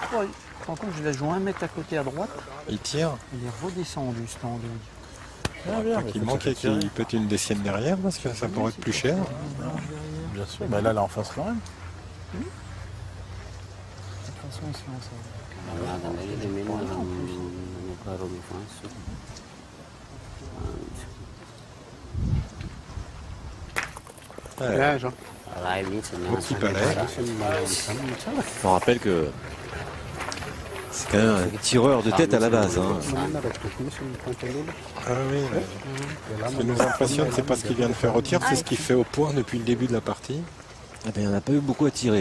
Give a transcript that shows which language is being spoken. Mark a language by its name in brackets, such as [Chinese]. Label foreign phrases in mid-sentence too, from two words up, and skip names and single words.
[French] Par contre, je la joue 1 mètre à côté à droite. Il tire, Elle est redescendue, cette andouille. Bien, bien. il manque et qu'il pète une décienne derrière parce que ça pourrait être plus cher. Bien sûr. Bah là, elle est en face quand même. De toute façon, sinon, ça... [Portuguese] Nada, ele mesmo não parou me fácil. [French] Ouais. [Portuguese] Lá é 20, né? [French] Petit palais. Je me rappelle que c'est quand même un tireur de tête à la base. Hein. Ah oui, ce qui nous impressionne, c'est pas ce qu'il vient de faire au tir, c'est ce qu'il fait au point depuis le début de la partie. Eh ben, il n'y en a pas eu beaucoup à tirer.